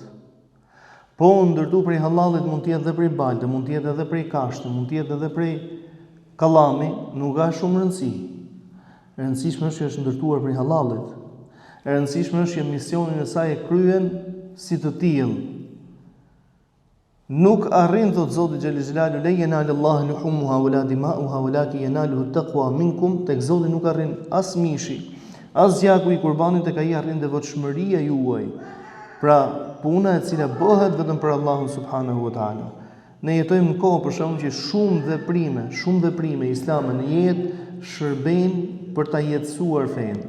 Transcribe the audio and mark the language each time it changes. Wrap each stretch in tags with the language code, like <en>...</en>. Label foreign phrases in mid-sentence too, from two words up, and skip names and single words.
<sq>Po ndërtu prej hallallit mund të jetë edhe prej balte, mund të jetë edhe prej kashte, mund të jetë edhe prej kallami, nuk ka shumë rëndësi. E rëndësishme është që është ndërtuar prej hallallit. E rëndësishme është që misionin e saj e kryen si të tillë. Nuk arrin, thot Zoti</sq> <ar>جل جلاله, لا ينال الله لحومها ولا دماؤها ولكن يناله التقوى منكم,</ar> <sq>tek Zoti nuk arrin as mishi, as gjaku i qurbanit, tek ai arrin devotshmëria juaj. Pra, puna e cila bëhet vetëm për Allahun</sq> <ar>سبحانه وتعالى.</ar> <sq>Ne jetojmë në kohë për shembull që shumë veprime islame në jetë shërbejnë për ta jetësuar fenë.</sq>